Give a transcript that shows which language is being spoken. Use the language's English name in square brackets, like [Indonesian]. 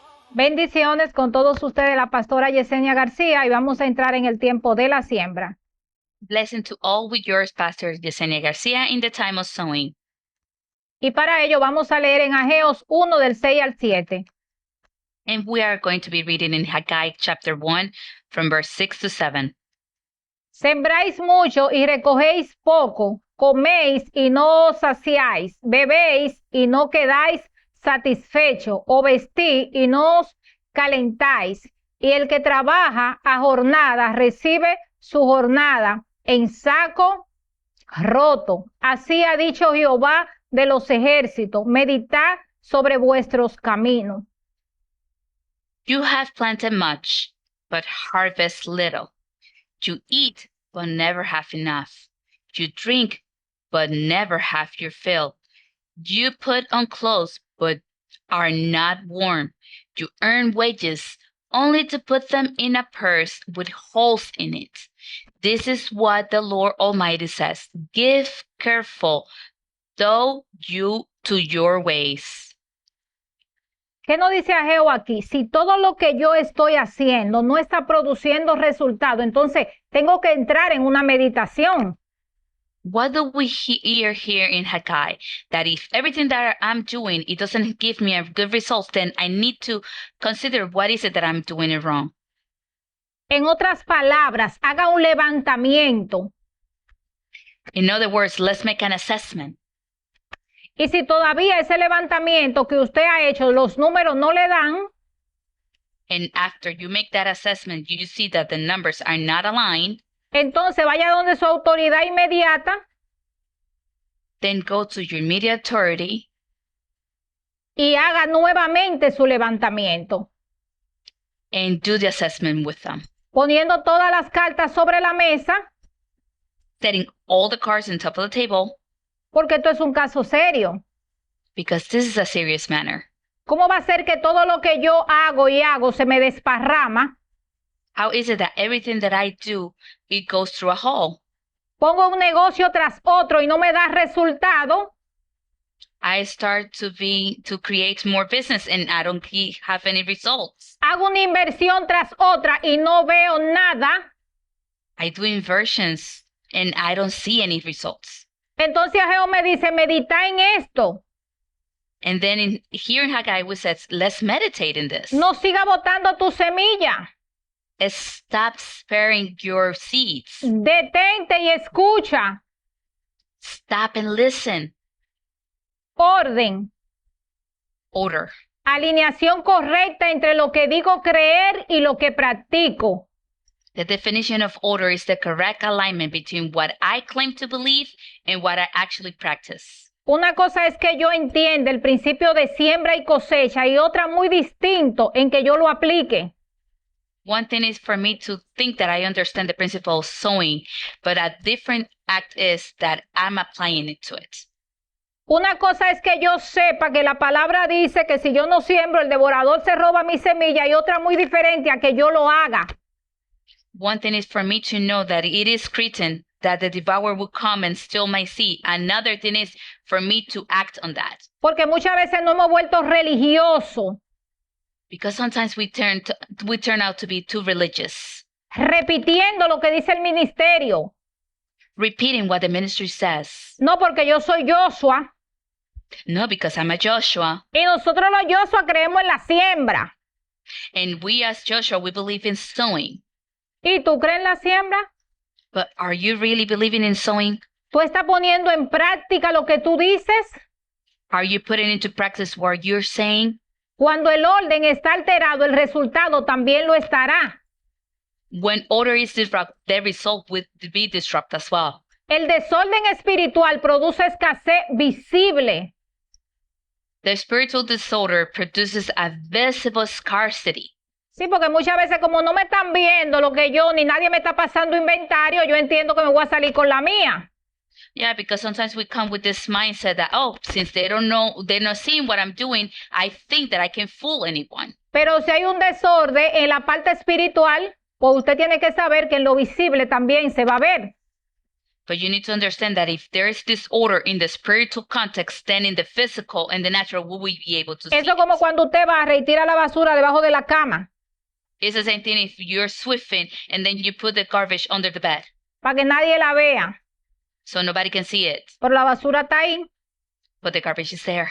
[Spanish] Bendiciones con todos ustedes, la pastora Yesenia García, y vamos a entrar en el tiempo de la siembra. [English] Blessing to all with yours, Pastor Yesenia Garcia, in the time of sowing. [Spanish] Y para ello vamos a leer en Ageos 1 del 6 al 7. [English] And we are going to be reading in Haggai chapter 1 from verse 6 to 7. [Spanish] Sembráis mucho y recogéis poco, coméis y no os saciáis, bebéis y no quedáis satisfechos, o vestís y no os calentáis. Y el que trabaja a jornada recibe su jornada en saco roto. Así ha dicho Jehová de los ejércitos: meditad sobre vuestros caminos. [English] You have planted much, but harvest little. You eat, but never have enough. You drink, but never have your fill. You put on clothes, but are not warm. You earn wages, only to put them in a purse with holes in it. This is what the Lord Almighty says. Give careful, though you to your ways. [Spanish] ¿Qué nos dice Ageo aquí? Si todo lo que yo estoy haciendo no está produciendo resultado, entonces tengo que entrar en una meditación. [English] What do we hear here in Haggai? That if everything that I'm doing, it doesn't give me a good result, then I need to consider what is it that I'm doing it wrong. [Spanish] En otras palabras, haga un levantamiento. [English] In other words, let's make an assessment. [Spanish] Y si todavía ese levantamiento que usted ha hecho, los números no le dan, [English] And after you make that assessment, you see that the numbers are not aligned, [Spanish] entonces vaya donde su autoridad inmediata [English] then go to your immediate authority [Spanish] y haga nuevamente su levantamiento, [English] and do the assessment with them. [Spanish] poniendo todas las cartas sobre la mesa, [English] Setting all the cards on top of the table, [Spanish] porque esto es un caso serio. [English] because this is a serious matter. [Spanish] ¿Cómo va a ser que todo lo que yo hago se me desparrama? [English] How is it that everything that I do, it goes through a hole? [Spanish] Pongo un negocio tras otro y no me da resultado. [English] I start to create more business and I don't have any results. [Spanish] Hago una inversión tras otra y no veo nada. [English] I do inversions and I don't see any results. [Spanish] Entonces Ageo me dice, medita en esto. [English] And then here in Haggai, we said, let's meditate in this. [Spanish] No siga botando tu semilla. [English] Stop sparing your seeds. [Spanish] Detente y escucha. [English] Stop and listen. [Spanish] Orden. [English] Order. [Spanish] Alineación correcta entre lo que digo creer y lo que practico. [English] The definition of order is the correct alignment between what I claim to believe and what I actually practice. [Spanish] Una cosa es que yo entienda el principio de siembra y cosecha y otra muy distinto en que yo lo aplique. [English] One thing is for me to think that I understand the principle of sowing, but a different act is that I'm applying it to it. [Spanish] Una cosa es que yo sepa que la palabra dice que si yo no siembro, el devorador se roba mi semilla, y otra muy diferente a que yo lo haga. [English] One thing is for me to know that it is written that the devourer will come and steal my seed. Another thing is for me to act on that. [Spanish] Porque muchas veces nos hemos vuelto religiosos, [English] Because sometimes we turn out to be too religious, [Spanish] repitiendo lo que dice el ministerio. [English] repeating what the ministry says. [Spanish] No, porque yo soy Joshua, [English] No, because I'm a Joshua. [Spanish] y nosotros los Joshua creemos en la siembra. [English] And we as Joshua, we believe in sowing. [Spanish] ¿Y tú crees en la siembra? [English] But are you really believing in sowing? [Spanish] ¿Tú estás poniendo en práctica lo que tú dices? [English] Are you putting into practice what you're saying? [Spanish] Cuando el orden está alterado, el resultado también lo estará. [English] When order is disrupted, the result will be disrupted as well. [Spanish] El desorden espiritual produce escasez visible. [English] The spiritual disorder produces a visible scarcity. [Spanish] Sí, porque muchas veces como no me están viendo lo que yo, ni nadie me está pasando inventario, yo entiendo que me voy a salir con la mía. [English] Yeah, because sometimes we come with this mindset that, oh, since they don't know, they're not seeing what I'm doing, I think that I can fool anyone. [Spanish] Pero si hay un desorden en la parte espiritual, pues usted tiene que saber que en lo visible también se va a ver. [English] But you need to understand that if there is disorder in the spiritual context, then in the physical and the natural, will we be able to see [Spanish] Eso es como [English] it? [Spanish] cuando usted barre y tira la basura debajo de la cama, [English] It's the same thing if you're sweeping and then you put the garbage under the bed, [Spanish] para que nadie la vea. [English] so nobody can see it, [Spanish] Pero la basura está ahí. [English] but the garbage is there.